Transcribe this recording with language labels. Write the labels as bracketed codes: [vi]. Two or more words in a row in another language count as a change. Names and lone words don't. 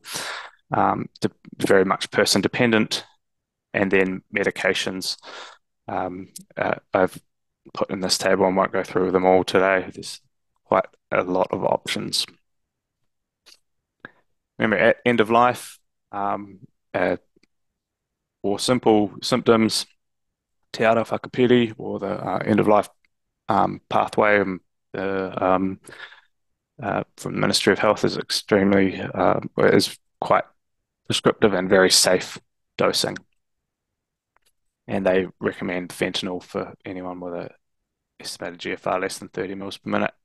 [en] Very much person dependent, and then medications. I've put in this table and won't go through them all today. There's quite a lot of options. Remember, at end of life, um, uh, or simple symptoms, [mi] te ara whakapiri, [en] or the end of life pathway from the Ministry of Health is is quite prescriptive and very safe dosing. And they recommend fentanyl for anyone with a estimated GFR less than 30 mils per minute.